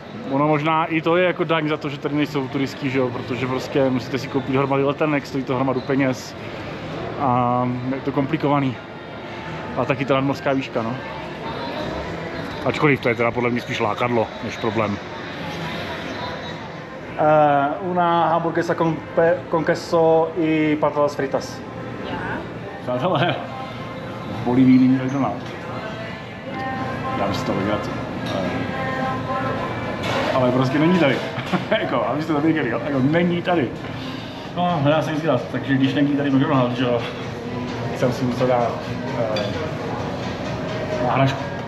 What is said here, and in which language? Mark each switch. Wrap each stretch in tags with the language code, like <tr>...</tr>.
<cs>Ono možná i to je jako daň za to, že tady nejsou turistky, že jo, protože prostě musíte si koupit hromady letenek, stojí to hromadu peněz a je to komplikovaný. A taky ta nadmořská výška, no. Ačkoliv to je teda podle mě spíš lákadlo, než problém.</cs> <es>Una hamburguesa con queso y patatas fritas.</es> <cs>Přátelé, v Bolívii není McDonald's. Já si to vygrát. Ale prostě není tady. Jako, abyste to věděli, jako není tady. No, já jsem si dal, takže když není tady McDonald's, že jo, jsem si musel dát náhražku.</cs>